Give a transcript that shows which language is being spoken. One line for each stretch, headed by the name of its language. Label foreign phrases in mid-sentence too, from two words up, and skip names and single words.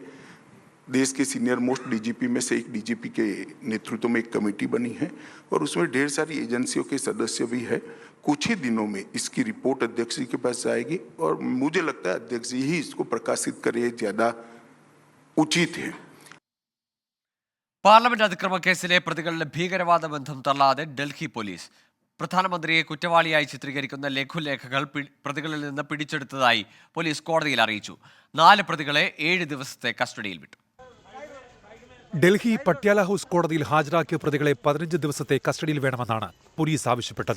Hindi: देश के
English: senior most DGP
Hindi: में से एक DGP के नेतृत्व में एक कमेटी बनी है और उसमें ढेर सारी एजेंसियों के सदस्य भी है. कुछ ही दिनों में इसकी रिपोर्ट अध्यक्ष जी के पास जाएगी और मुझे लगता है अध्यक्ष जी ही इसको प्रकाशित करे ज्यादा उचित है.
Malayalam: പാർലമെന്റ് അതിക്രമ കേസിലെ പ്രതികളുടെ ഭീകരവാദ ബന്ധം തള്ളാതെ ഡൽഹി പോലീസ്. പ്രധാനമന്ത്രിയെ കുറ്റവാളിയായി ചിത്രീകരിക്കുന്ന ലഘുലേഖകൾ പ്രതികളിൽ നിന്ന് പിടിച്ചെടുത്തതായി പോലീസ് കോടതിയിൽ അറിയിച്ചു. 4 പ്രതികളെ 7 ദിവസത്തെ കസ്റ്റഡിയിൽ വിട്ടു. ഡൽഹി പട്യാല ഹൌസ് കോടതിയിൽ ഹാജരാക്കിയ പ്രതികളെ 15 ദിവസത്തെ കസ്റ്റഡിയിൽ വേണമെന്നാണ് പോലീസ് ആവശ്യപ്പെട്ടത്.